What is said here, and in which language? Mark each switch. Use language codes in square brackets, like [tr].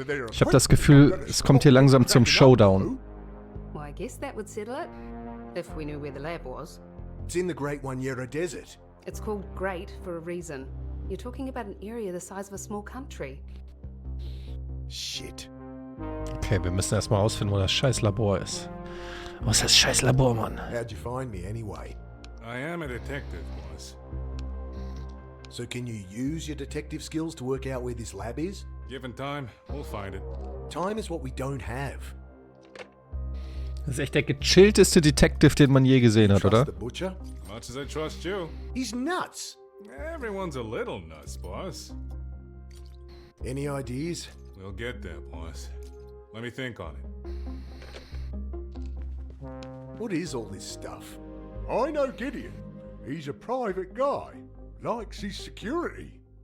[de] Ich habe das Gefühl, es kommt hier langsam zum Showdown. [en] Well, I guess that would settle it. If we knew where the lab was. It's in the Great One-Year Desert. It's called Great for a reason. You're talking about an area the size of a small country. Shit. [de] Okay, wir müssen erstmal rausfinden, wo das scheiß Labor ist. Wo ist das scheiß Labor, Mann? [en] How'd you find me anyway? I am a detective, boss. So can you use your detective skills to work out where this lab is? Given time, we'll find it. Time is what we don't have. [de] Das ist echt der gechillteste Detective, den man je gesehen hat, oder? [en] The butcher? Much as I trust you. He's nuts. Everyone's a little nuts, boss. Any ideas? We'll get there, boss. Let me think on it. What is all this stuff? I know Gideon. He's a private guy. Likes his security.